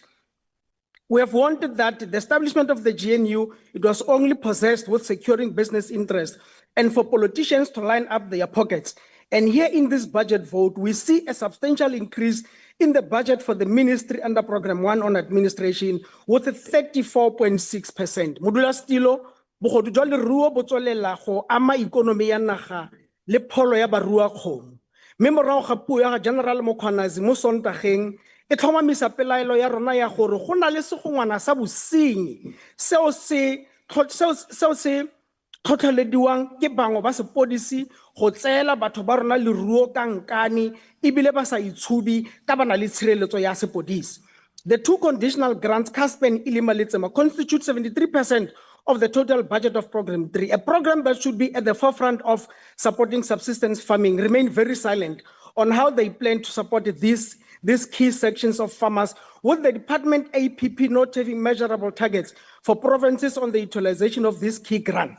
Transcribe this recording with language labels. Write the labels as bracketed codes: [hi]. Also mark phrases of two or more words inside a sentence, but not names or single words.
[en] We have wanted that the establishment of the GNU, it was only possessed with securing business interests and for politicians to line up their pockets. And here in this budget vote, we see a substantial increase in the budget for the ministry under Program 1 on administration with a 34.6%. [tn] Modula Stilo, bogodu jwa leruo bo tswelela go ama ikonomi ya naga le pholo ya barua kgomo. Mme morago ga puo ya General Mokhwanazi mo Sontageng e tlhomamisa pelaelo ya rona ya gore go na le segongwana sa bosenyi seo se tlhotlhelediwang ke bangwe ba sepodisi go tseela batho ba rona leruo ka nkane ebile ba sa itshubi ka ba na le tshireletso ya sepodisi. [en] The two conditional grants, Caspen Ilima Letsema, constitute 73% of the total budget of Program 3. A program that should be at the forefront of supporting subsistence farming remain very silent on how they plan to support these key sections of farmers, with the department APP not having measurable targets for provinces on the utilization of these key grants.